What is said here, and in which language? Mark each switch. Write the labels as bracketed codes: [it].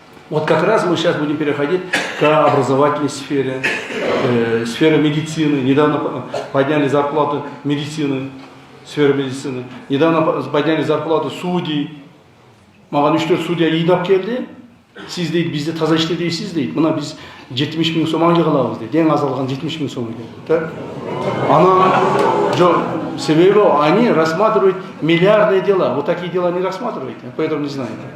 [ru] Вот как раз мы сейчас будем переходить к образовательной сфере, сфере медицины. Недавно подняли зарплату медицины, сферы медицины. Недавно подняли зарплату судей. [ky] Маған 3-4 судья ыйнап келди. Сиз дейт, бизде таза иште дейсиз дейт. Мына биз 70.000 сом айлык алабыз дейт. Эң аз алган 70.000 сом дейт. Анан себеби [ru] они рассматривают миллиардные дела. Вот такие дела не рассматривают, поэтому не знаю.